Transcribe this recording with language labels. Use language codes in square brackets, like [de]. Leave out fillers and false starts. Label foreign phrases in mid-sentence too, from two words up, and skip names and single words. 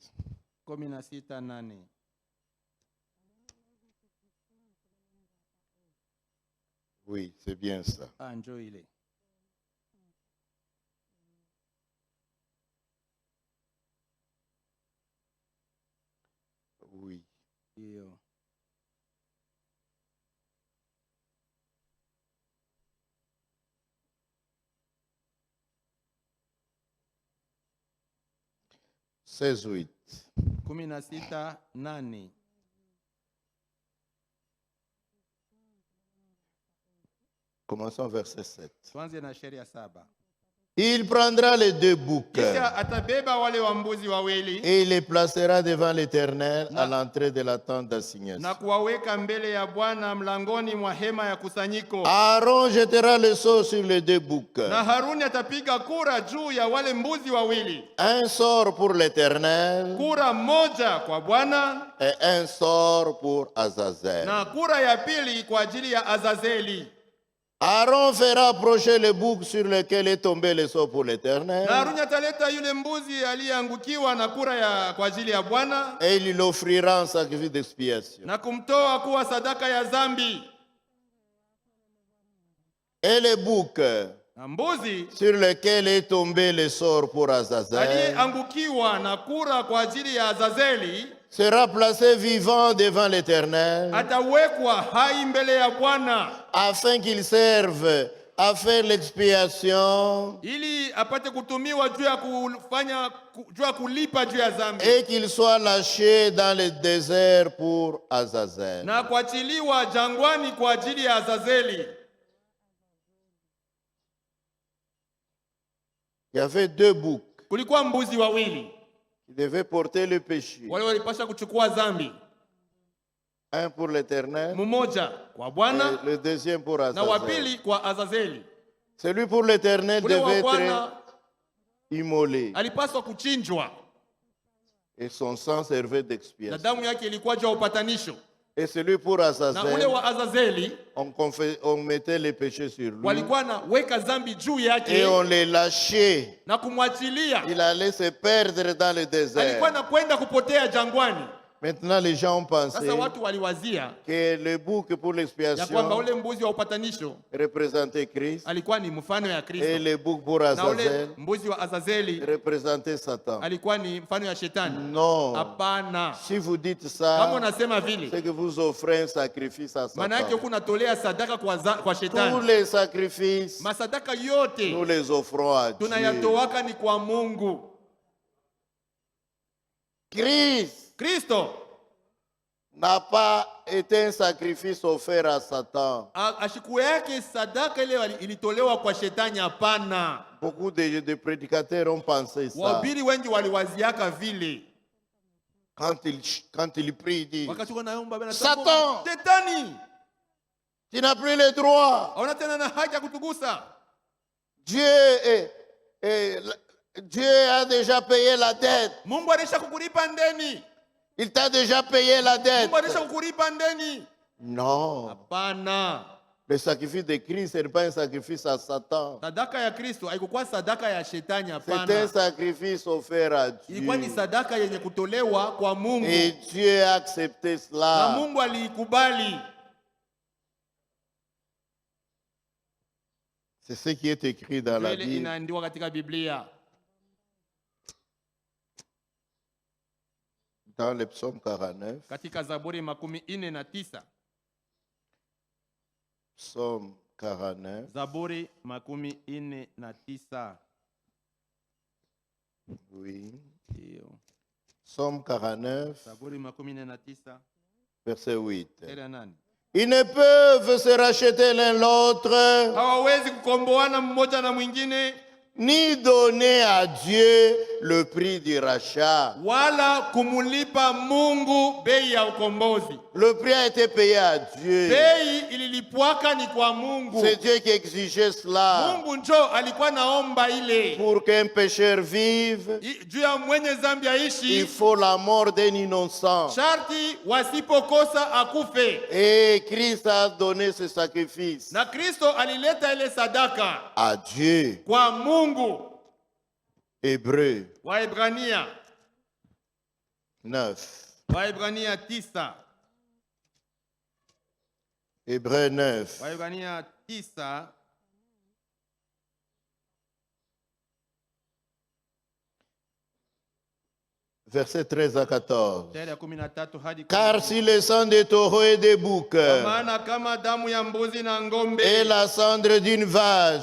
[fr] 16:8. Oui, c'est bien ça. [sw] Njoo ile. [fr] Oui. [sw] Hiyo. [fr] Seize, 8. 16:8. Commençons verset 7. [sw] Tuanze na sheria 7. [fr] Il prendra les deux boucs [sw] Kisha atabeba wale wambuzi wawili [fr] et il les placera devant l'Éternel à l'entrée de la tente d'assignation. [sw] na kuwaweka mbele ya Bwana mlangoni mwa hema ya kusanyiko. [fr] Aaron jettera le sceau sur les deux boucs. [sw] Na Haruni atapiga kura juu ya wale mbuzi wawili. [fr] Un sort pour l'Éternel [sw] Kura moja kwa Bwana [fr] et un sort pour Azazel. [sw] na kura ya pili kwa ajili ya Azazeli. [fr] Aaron fera approcher le bouc sur lequel est tombé le sceau pour l'Éternel [sw] Na Haruni ataleta yule mbuzi aliyeangukiwa na kura ya kwa ajili ya Bwana [fr] et il l'offrira en sacrifice d'expiation. [sw] na kumtoa kuwa sadaka ya zambi. [fr] Et le bouc [sw] Na mbuzi [fr] sur lequel est tombé le sort pour Azazel [sw] aliyeangukiwa na kura kwa ajili ya Azazeli [fr] sera placé vivant devant l'Éternel [sw] atawekwa hai mbele ya Bwana [fr] afin qu'il serve à faire l'expiation [sw] ili apate kutumiwa juu ya kufanya juu ya kulipa juu ya zambi [fr] et qu'il soit lâché dans le désert pour Azazel. [sw] na kuachiliwa jangwani kwa ajili ya Azazeli. [fr] Il y avait deux boucs [sw] Kulikuwa mbuzi wawili [fr] qui devaient porter le péché. [sw] wale walipasha kuchukua zambi, [fr] Un pour l'Éternel [sw] mmoja kwa Bwana [fr] et le deuxième pour [sw] na wa [fr] Azazel. [sw] pili kwa Azazeli. [fr] Celui pour l'Éternel [sw] Ule wa [fr] devait être [sw] Bwana [fr] immolé. [sw] alipaswa kuchinjwa [fr] Et son sang servait [sw] na [fr] d'expiation. [sw] damu yake ilikuwa juu ya upatanisho. [fr] Et celui pour [sw] Na ule [fr] Azazel, [sw] wa Azazeli [fr] on mettait les péchés sur lui. [sw] walikuwa na weka zambi juu [fr] Et [sw] yake [fr] on les lâchait. [sw] na kumwachilia. [fr] Il allait se perdre dans le désert. [sw] Alikuwa na kwenda kupotea jangwani. [fr] Maintenant, les gens ont pensé [sw] Sasa watu waliwazia [fr] que le bouc pour [sw] ya kwamba [fr] l'expiation [sw] ule mbuzi wa upatanisho [fr] représentait Christ [sw] alikuwa ni mfano ya [fr] et [sw] Kristo, [fr] le bouc pour [sw] na ule [fr] Azazel [sw] mbuzi wa Azazeli [fr] représentait Satan. [sw] alikuwa ni mfano ya shetani. [fr] Non. [sw] Hapana, [fr] Si vous dites [sw] kama [fr] ça, [sw] unasema vile, [fr] c'est que vous offrez un sacrifice à [sw] maana yake [fr] Satan. [sw] huku unatolea sadaka kwa [fr] Tous [sw] shetani. [fr] les sacrifices, [sw] Masadaka [fr] nous [sw] yote [fr] les offrons à Dieu. [sw] tunayatowaka ni kwa Mungu. [fr] Christ [sw] Kristo [fr] n'a pas été un sacrifice offert à Satan. [sw] ashiku yake sadaka ile ilitolewa kwa shetani. Hapana, [fr] Beaucoup de prédicateurs ont pensé ça. [sw] wahubiri wengi waliwaziaka vile. [fr] Quand ils prient, ils disent, [sw] Wakati wanaomba bana, [fr] Satan, [sw] shetani [fr] tu n'as plus le droit. [sw] hauna tena na haki ya kutugusa. [fr] Dieu a déjà payé la dette. [sw] Mungu alisha kukulipa ndeni. [fr] Il t'a déjà payé la dette. [sw] Mungu alisha kukulipa ndeni. [fr] Non. [sw] Hapana, [fr] Le sacrifice de Christ, ce n'est pas un sacrifice à Satan. [sw] sadaka ya Kristo haikuwa sadaka ya shetani. [fr] C'est un [sw] Hapana, [fr] sacrifice offert à Dieu. [sw] ilikuwa ni sadaka yenye kutolewa kwa Mungu, [fr] Et Dieu a accepté [sw] na [fr] cela. [sw] Mungu aliikubali. [fr] C'est ce qui est écrit dans la [sw] Ile [fr] Bible. [sw] inaandikwa katika Biblia, [fr] Dans le psaume 49. [sw] katika Zaburi 49. [fr] Psaume 49. [sw] Zaburi 49. [fr] Oui. [sw] Ndio. [fr] Psaume 49, [sw] Zaburi 49 [fr] verset 8. [sw] ila nani? [fr] Ils ne peuvent se racheter l'un l'autre, [sw] Hawawezi kukomboana mmoja na mwingine, [fr] ni donner à Dieu le prix du rachat. [sw] wala kumulipa Mungu bei ya ukombozi. [fr] Le prix a été payé à Dieu. [sw] Bei ililipwaka ni kwa Mungu. [fr] C'est Dieu qui exigeait cela. [sw] Mungu njo alikuwa naomba ile. [fr] Pour qu'un pécheur vive, [sw] Juu ya mwenye zambi [fr] il [sw] aishi, [fr] faut la mort d'un innocent. [sw] sharti wasipokosa akufe. [fr] Et Christ a donné ce sacrifice [sw] Na Kristo alileta ile sadaka [fr] à Dieu. [sw] kwa Mungu. [fr] Hébreu [sw] Waebrania [fr] 9. [sw] 9. [fr] Hébreu 9. [sw] Waebrania 9. [fr] Versets 13 à 14. [sw] Mstari ya 13 hadi 14. [fr] Car si le sang des taureaux et des boucs [sw] Kwa maana kama damu ya mbuzi na ng'ombe [fr] et la cendre d'une vache